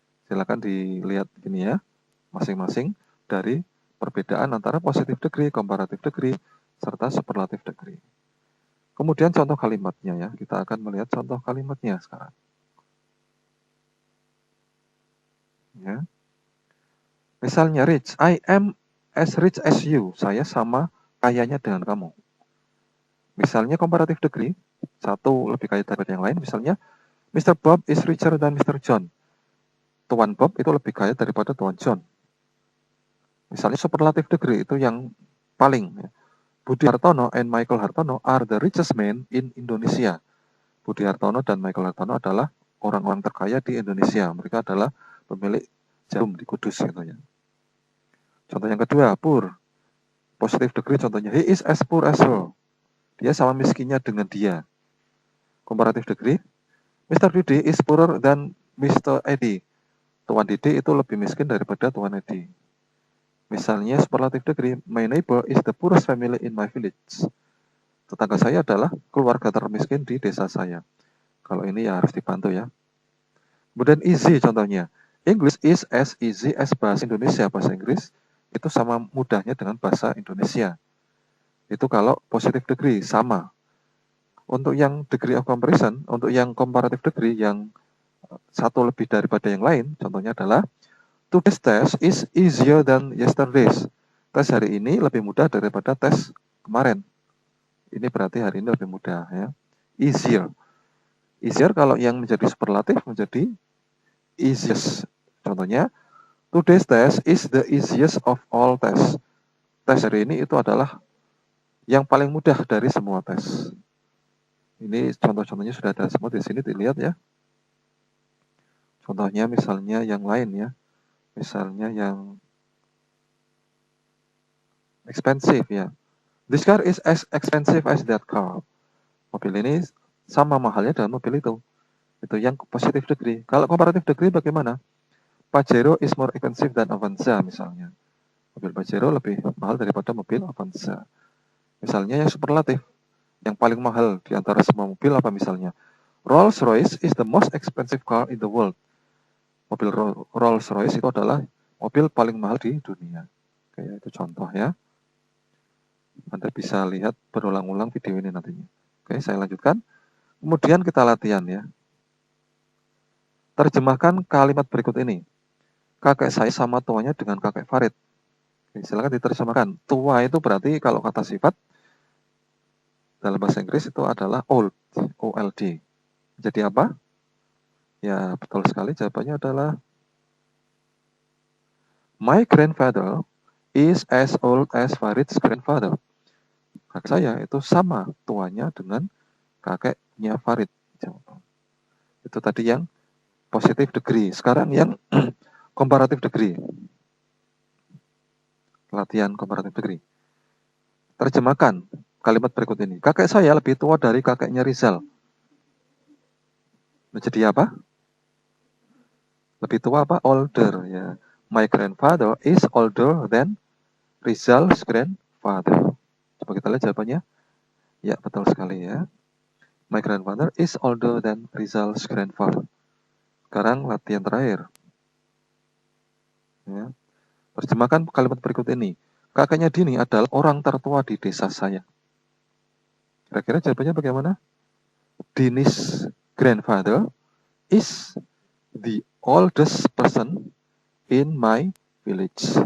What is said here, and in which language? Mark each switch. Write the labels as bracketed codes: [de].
[id] Silakan dilihat gini ya, masing-masing dari perbedaan antara positive degree, comparative degree, serta superlative degree. Kemudian contoh kalimatnya ya, kita akan melihat contoh kalimatnya sekarang. Ya. Misalnya [en] rich, I am as rich as you. [id] Saya sama kayanya dengan kamu. Misalnya comparative degree, satu lebih kaya daripada yang lain. [en] Misalnya, Mr. Bob is richer than Mr. John. [id] Tuan Bob itu lebih kaya daripada Tuan John. Misalnya [en] superlative degree [id] itu yang paling. [en] Budi Hartono and Michael Hartono are the richest men in Indonesia. [id] Budi Hartono dan Michael Hartono adalah orang-orang terkaya di Indonesia. Mereka adalah pemilik jarum di Kudus gitu ya. Contoh yang kedua, poor. [en] Positive degree [id] contohnya, [en] he is as poor as her. [id] Dia sama miskinnya dengan dia. [en] Comparative degree, Mr. Didi is poorer than Mr. Edi. [id] Tuan Didi itu lebih miskin daripada Tuan Edi. [en] Misalnya superlative degree, my neighbor is the poorest family in my village. [id] Tetangga saya adalah keluarga termiskin di desa saya. Kalau ini ya harus dibantu ya. Kemudian [en] easy [id] contohnya, [en] English is as easy as bahasa Indonesia. [id] Bahasa Inggris itu sama mudahnya dengan bahasa Indonesia. Itu kalau positive degree, sama. Untuk yang degree of comparison, untuk yang comparative degree, yang satu lebih daripada yang lain, contohnya adalah [en] today's test is easier than yesterday's. [id] Tes hari ini lebih mudah daripada tes kemarin. Ini berarti hari ini lebih mudah ya. Easier. Easier kalau yang menjadi superlatif menjadi easiest. Contohnya, [en] today's test is the easiest of all tests. [id] Tes hari ini itu adalah yang paling mudah dari semua tes. Ini contoh-contohnya sudah ada semua di sini, dilihat ya. Contohnya misalnya yang lain ya. Misalnya yang expensive ya. [en] This car is as expensive as that car. [id] Mobil ini sama mahalnya dengan mobil itu. Itu yang [en] positive degree. [id] Kalau [en] comparative degree [id] bagaimana? [en] Pajero is more expensive than Avanza [id] misalnya. Mobil Pajero lebih mahal daripada mobil Avanza. Misalnya yang superlatif. Yang paling mahal di antara semua mobil apa misalnya? [en] Rolls-Royce is the most expensive car in the world. [id] Mobil Rolls-Royce itu adalah mobil paling mahal di dunia. Oke, itu contoh ya. Anda bisa lihat berulang-ulang video ini nantinya. Oke, saya lanjutkan. Kemudian kita latihan ya. Terjemahkan kalimat berikut ini. Kakek saya sama tuanya dengan kakek Farid. Oke, silakan diterjemahkan. Tua itu berarti kalau kata sifat dalam bahasa Inggris itu adalah old, O-L-D. Jadi apa? Ya, betul sekali. Jawabannya adalah [en] my grandfather is as old as Farid's grandfather. [id] Kakek saya itu sama tuanya dengan kakeknya Farid. Itu tadi yang positive degree. Sekarang yang comparative degree. Latihan comparative degree. Terjemahkan kalimat berikut ini. Kakek saya lebih tua dari kakeknya Rizal. Menjadi apa? Lebih tua apa? Older ya. [en] My grandfather is older than Rizal's grandfather. [id] Coba kita lihat jawabannya. Ya, betul sekali ya. [en] My grandfather is older than Rizal's grandfather. [id] Sekarang latihan terakhir. Ya. Terjemahkan kalimat berikut ini. Kakeknya Dini adalah orang tertua di desa saya. Kira-kira jawabannya bagaimana? [en] Dini's grandfather is the oldest person in my village.